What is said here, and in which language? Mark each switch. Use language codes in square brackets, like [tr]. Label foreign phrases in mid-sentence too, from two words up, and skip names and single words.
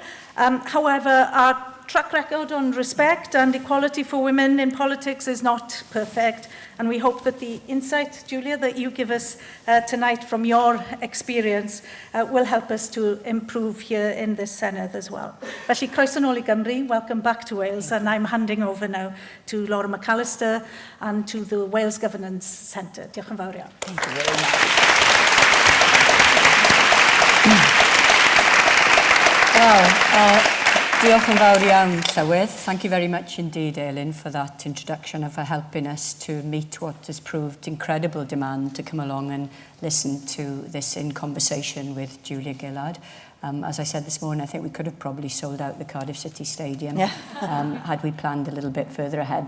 [en] However, our track record on respect and equality for women in politics is not perfect, and we hope that the insight, Julia, that you give us tonight from your experience will help us to improve here in this Senedd as well. [cy] Felly, croeso nôl I Gymru, [en] welcome back to Wales, and I'm handing over now to Laura McAllister and to the Wales Governance Centre. [cy] Diolch yn fawr iawn. [en] Thank you very much. Well, [cy] diolch yn fawr iawn, Llywydd. [en] Thank you very much indeed, Elin, for that introduction and for helping us to meet what has proved incredible demand to come along and listen to this in conversation with Julia Gillard. As I said this morning, I think we could have probably sold out the Cardiff City Stadium had we planned a little bit further ahead.